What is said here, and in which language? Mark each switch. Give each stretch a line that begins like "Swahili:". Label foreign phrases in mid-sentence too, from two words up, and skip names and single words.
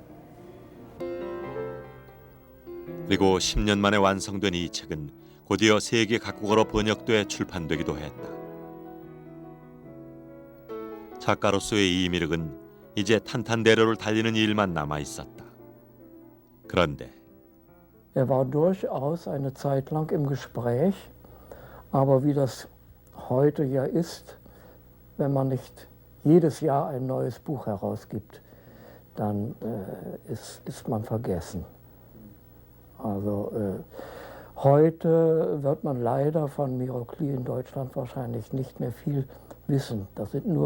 Korean: 그리고 10년 만에 완성된 이 책은 곧이어 세계 각국어로 번역돼 출판되기도 했다. 작가로서의 이미륵은 이제 탄탄대로를 달리는 일만 남아 있었다. 그런데
German: Er war durchaus eine Zeit lang im Gespräch, aber wie das heute ja ist, wenn man nicht jedes Jahr ein neues Buch herausgibt, dann ist man vergessen. Also heute wird man leider von Mirok Lee in Deutschland wahrscheinlich nicht mehr viel wissen.